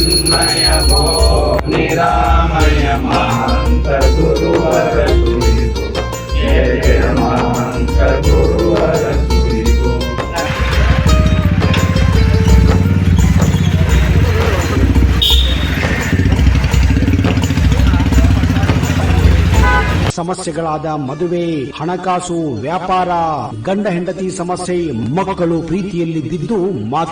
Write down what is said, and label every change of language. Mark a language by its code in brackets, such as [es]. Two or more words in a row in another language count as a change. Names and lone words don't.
[sa] चिन्मय भो निरामय महंत गुरुवर सुरिगो जय जय महंत गुरुवर सुरिगो। [kn] ಸಮಸ್ಯೆಗಳಾದ ಮದುವೆ, ಹಣಕಾಸು, ವ್ಯಾಪಾರ, ಗಂಡ ಹೆಂಡತಿ ಸಮಸ್ಯೆ, ಮಕ್ಕಳು ಪ್ರೀತಿಯಲ್ಲಿ ಬಿದ್ದು ಮಾತು